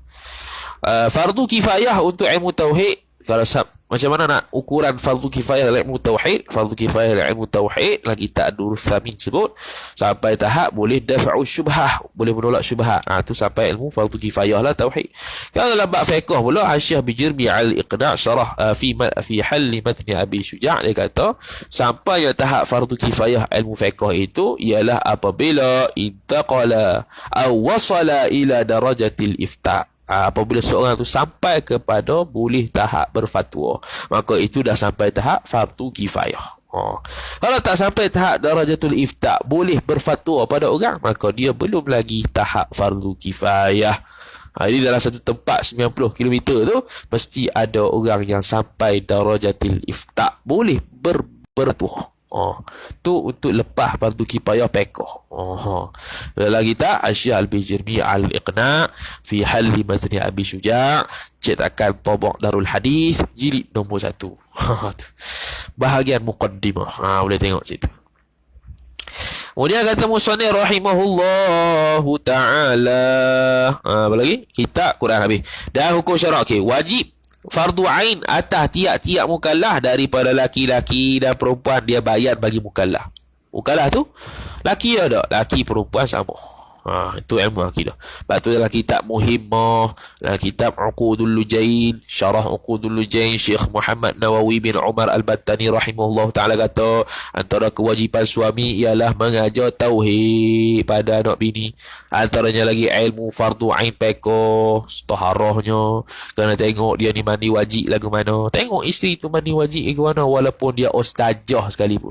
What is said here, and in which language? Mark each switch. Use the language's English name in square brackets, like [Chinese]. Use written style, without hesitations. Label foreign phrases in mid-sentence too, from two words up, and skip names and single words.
[Malay] Fardu kifayah untuk ilmu tauhid. Kalau macam mana nak ukuran fardu kifayah dalam ilmu tauhid? Fardu kifayah dalam ilmu tauhid lagi tak Ad-Durrul Thamin sebut sampai tahap boleh [Arabic] دفع شبهة, [Malay] boleh menolak syubhat. Tu sampai ilmu fardu kifayah lah tauhid. Kalau dalam bab fiqh pula Hasyiah Bijirmi al-Iqna' syarah fi hal matni Abi Syuja' dia kata sampai tahap fardu kifayah ilmu fiqh itu ialah apabila [Arabic] انتقل أو وصل إلى درجة الإفتاء'. [Malay] Apabila seorang tu sampai kepada boleh tahap berfatwa, maka itu dah sampai tahap fardu kifayah. Kalau tak sampai tahap [Arabic] درجة الإفتاء' [Malay] boleh berfatwa pada orang, maka dia belum lagi tahap fardu kifayah. Jadi dalam satu tempat 90 km tu mesti ada orang yang sampai [Arabic] درجة الإفتاء' [Malay] boleh berfatwa. Tu untuk lepas fardu kifayah pekoh. Lagi tak Hasyiah Al-Bijirmi al-Iqna' fi hal matni Abi Syuja' cetakan Tabaq Darul Hadis jilid nombor 1. Bahagian muqaddimah. Boleh tengok situ. Kemudian kata musannif [Arabic] رحمه الله تعالى. [Malay] Apa lagi? Kitab Quran habis. Dan hukum syarak. Wajib fardu ain atas tiap-tiap mukallaf daripada laki-laki dan perempuan dia bayar bagi mukallaf. Mukallaf tu laki ada, laki perempuan sama. Itu ilmu akidah. Lepas tu dalam kitab Muhimmah, dalam kitab Uqudul Lujain, syarah Uqudul Lujain, Syekh Muhammad Nawawi bin Umar Al-Battani [Arabic] رحمه الله تعالى [Malay] kata antara kewajipan suami ialah mengajar tauhid pada anak bini. Antaranya lagi ilmu fardu ain pekoh, taharahnya, kena tengok dia ni mandi wajib lagu mana, tengok isteri tu mandi wajib lagu mana, walaupun dia ustazah sekalipun.